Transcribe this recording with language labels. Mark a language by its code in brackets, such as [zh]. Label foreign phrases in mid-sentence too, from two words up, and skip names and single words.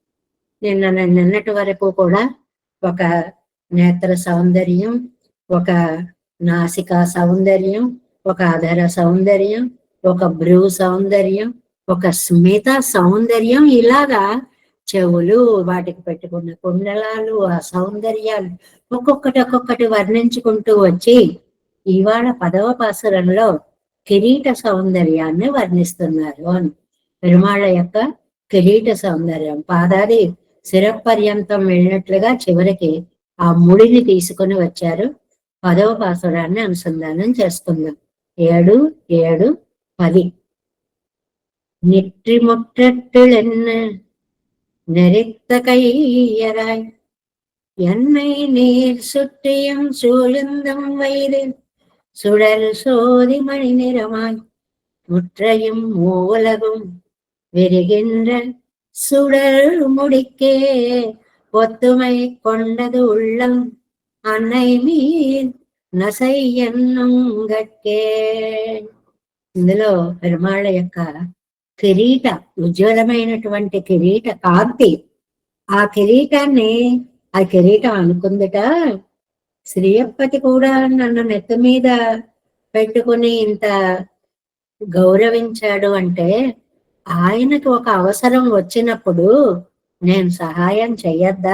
[te] నిన్నటి వరకు కూడా ఒక నేత్ర సౌందర్యం, ఒక నాసికా సౌందర్యం, ఒక అధర సౌందర్యం, ఒక భ్రూ సౌందర్యం, ఒక స్మిత సౌందర్యం, ఇలాగా చెవులు, వాటికి పెట్టుకున్న కుండలాలు, ఆ సౌందర్యాలు ఒక్కొక్కటి వర్ణించుకుంటూ వచ్చి ఇవాళ 10వ పాసురంలో కిరీట సౌందర్యాన్ని వర్ణిస్తున్నారు అని. పెరుమాళ్ళ యొక్క కిరీట సౌందర్యం పాదాది శిరపర్యంతం వెళ్ళినట్లుగా చివరికి ఆ ముడిని తీసుకుని వచ్చారు. 10వ పాసురాన్ని అనుసంధానం చేసుకుందాం. 7, 7, 10. [ta] நிற்றிமுற்றெழுன்ன நெறித்த கையராய் என்னை நீர் சுற்றியும் சூழ்ந்தும் வயது சுடர் சோதி மணி நிறமாய் முற்றையும் மூலகும் விரிகின்ற சுடர் முடிக்கே ஒத்துமை கொண்டது உள்ளம் அன்னை மீன் நசை என்னுங்கட்கே. [te] ఇందులో పెరుమాళ్ళ యొక్క కిరీట, ఉజ్వలమైనటువంటి కిరీట కాంతి, ఆ కిరీటం అనుకుందిట, శ్రీయప్పతి కూడా నన్ను నెత్తి మీద పెట్టుకుని ఇంత గౌరవించాడు అంటే ఆయనకు ఒక అవసరం వచ్చినప్పుడు నేను సహాయం చెయ్యొద్దా?